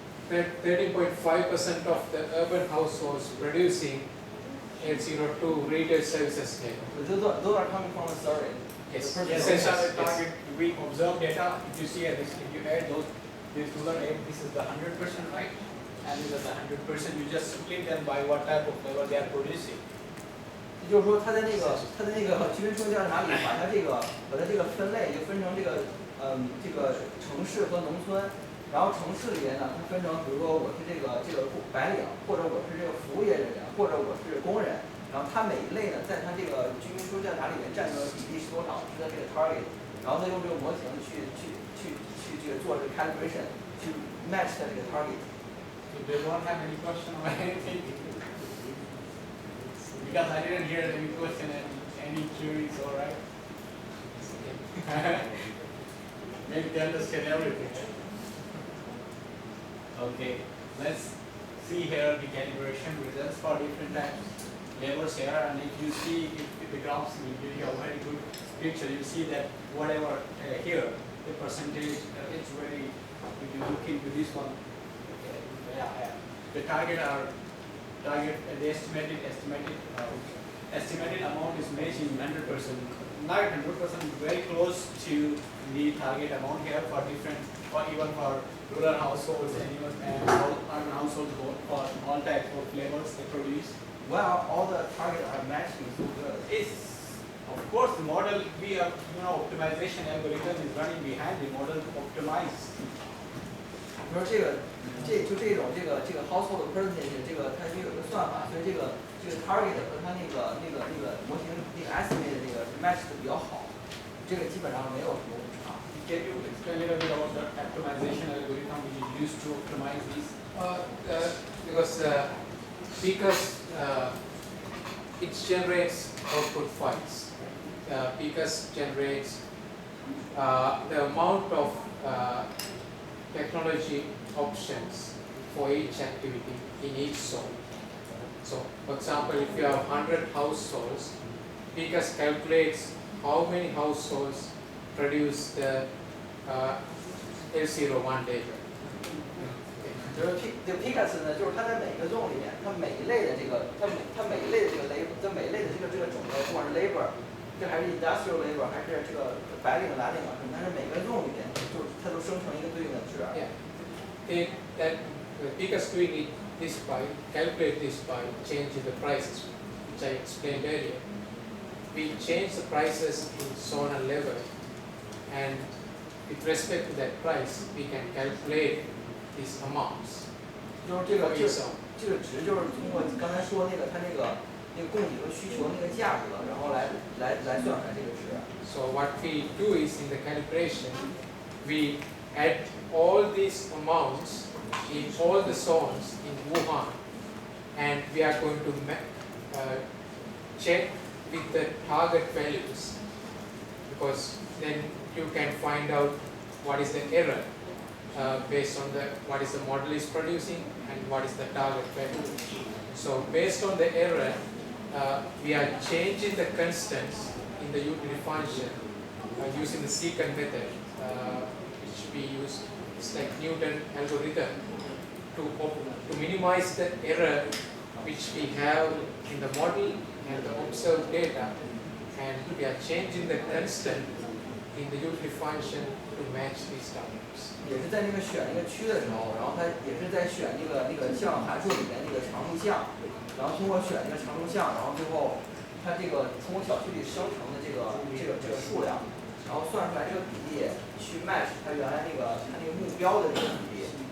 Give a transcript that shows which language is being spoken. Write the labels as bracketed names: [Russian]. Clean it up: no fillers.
[English] 13.5% of the urban households producing L02 retail services labor. Those are coming from a survey. Yes, target. We observe data. If you see this, if you add this rural aid, this is the 100%, right? And this is the 100%. You just split them by what type of labor they are producing. [Chinese] 也就是说，他在那个居民数调查里，把它这个分类就分成这个城市和农村，然后城市里面呢，它分成，比如说我是这个白领，或者我是这个服务业人员，或者我是工人。然后它每一类呢，在它这个居民收入调查里面占的比例是多少，是它这个 target。然后它用这个模型去这个做这个 calibration， 去 match 它这个 target。 [English] So they don't have any question or anything? Because I didn't hear any question and any queries, alright? Maybe they understand everything. Okay, let's see here the calibration results for different types labels here, and if you see, if the graphs will give you a very good picture, you see that whatever here, the percentage, it's very, if you look into this one, yeah, the target, the estimated amount is matching 100%, not 100%, very close to the target amount here for different, or even for rural households and even urban households, for all types of flavors they produce. Well, all the targets are matching so good. It's, of course, the model, we have, optimization algorithm is running behind the model to optimize. [Chinese] 比如说这种household percentage， 它是有一个算法，所以这个 target 和它那个模型那个 estimate 这个是 match 的比较好，这个基本上没有什么误差。 [English] Can you explain a little bit about the optimization algorithm which is used to optimize these? Because it generates output files. PECAS generates the amount of technology options for each activity in each zone. So, for example, if you have 100 households, PECAS calculates how many households produce the L01 data. [Chinese] 就是 PECAS 呢，就是它在每个 zone 里面，它每一类的这个 labor， 它每一类的这个种类，不管是 labor， 这还是 industrial labor， 还是这个白领蓝领啊，它是每个 zone 里面，就是它都生成一个对应的值。 [English] That PECAS doing this by calculate this by changing the prices, which I explained earlier. We change the prices in zone and level, and with respect to that price, we can calculate these amounts. [Chinese] 就是这个值，就是通过刚才说那个它那个供给和需求那个价格，然后来算出来这个值。 [English] So what we do is in the calibration, we add all these amounts in all the zones in Wuhan, and we are going to check with the target values, because then you can find out what is the error based on what is the model is producing and what is the target value. So based on the error, we are changing the constants in the utility function using the secant method, which we use. It's like Newton algorithm to minimize the error which we have in the model and the observed data, and we are changing the constant in the utility function to match these targets. [Chinese] 也是在那个选那个区的时候，然后它也是在选那个项函数里面那个常数项，然后通过选那个常数项，然后最后它这个通过小区里生成的这个数量，然后算出来这个比例去 match 它原来它那个目标的那个比例。